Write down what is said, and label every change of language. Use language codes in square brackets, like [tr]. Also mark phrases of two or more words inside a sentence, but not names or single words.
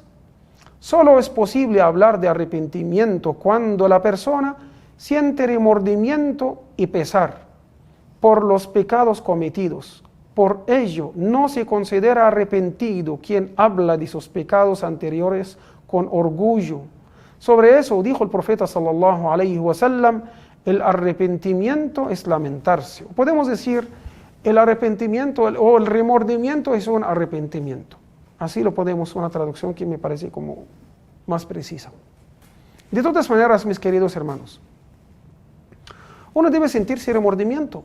[es] Solo es posible hablar de arrepentimiento cuando la persona siente remordimiento y pesar por los pecados cometidos. Por ello, no se considera arrepentido quien habla de sus pecados anteriores con orgullo. Sobre eso dijo el profeta [ar] صلى الله عليه وسلم, [es] el arrepentimiento es lamentarse. Podemos decir, el arrepentimiento o el remordimiento es un arrepentimiento. Así lo podemos, una traducción que me parece como más precisa. De todas maneras, mis queridos hermanos, uno debe sentirse remordimiento.